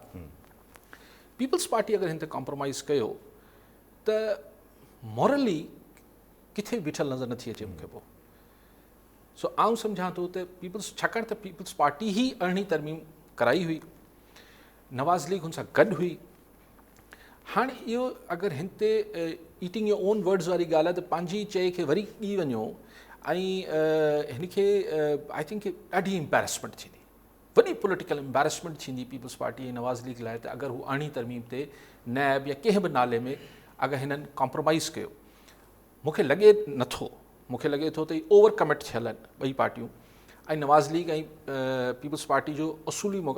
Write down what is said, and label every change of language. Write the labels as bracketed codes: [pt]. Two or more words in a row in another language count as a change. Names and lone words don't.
[sd] पीपल्स पार्टी अगरि हिन ते कॉम्प्रोमाइज़ कयो त मॉरली किथे बीठल नज़र नथी अचे मूंखे पोइ। सो आउं सम्झां थो त पीपल्स, छाकाणि त पीपल्स पार्टी ई 18वीं तरमीम कराई हुई, नवाज़ लीग हुन सां गॾु हुई। हाणे इहो अगरि हिन ते [en] eating your own words [sd] वारी ॻाल्हि आहे त पंहिंजी चए खे वरी ॾी वञो ऐं हिन खे [en] I think [sd] ॾाढी एम्बेरसमेंट थींदी, वॾी [en] political embarrassment [sd] थींदी पीपल्स पार्टी ऐं नवाज़ लीग लाइ, त अगरि हू 18वीं तरमीम ते नैब या कंहिं बि नाले में अगरि हिननि कॉम्प्रोमाइज़ कयो। मूंखे लॻे नथो, मूंखे लॻे थो त इहे [en] over commit [sd] थियल आहिनि ॿई पार्टियूं, ऐं नवाज़ लीग ऐं पीपल्स पार्टी जो उसूली मौक़ो।